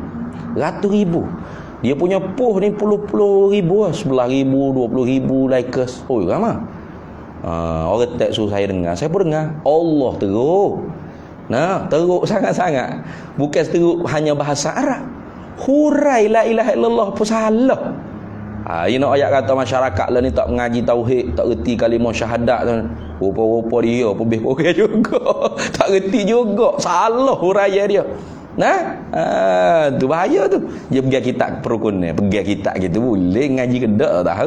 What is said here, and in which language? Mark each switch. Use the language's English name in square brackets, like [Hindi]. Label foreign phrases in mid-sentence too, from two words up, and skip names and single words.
[Malay] Ratus ribu. Dia punya post ni puluh ribu lah. 11,000, 20,000 likers. Ramai. Orang tak suruh saya dengar, saya pun dengar. Allah teruk. Teruk sangat-sangat. Bukan teruk hanya bahasa Arab. Hurai [Arabic] لا إله إلا الله [Malay] pun salah. Ini ayat kata masyarakat lah ni tak mengaji tauhid, tak reti kalimah syahadat tu. Rupa-rupa dia lebih kurang juga. Tak reti juga. Salah huraian dia. Tu bahaya tu. Dia pergi kitab perukunan, pergi kitab gitu boleh ngaji ke tak tahu.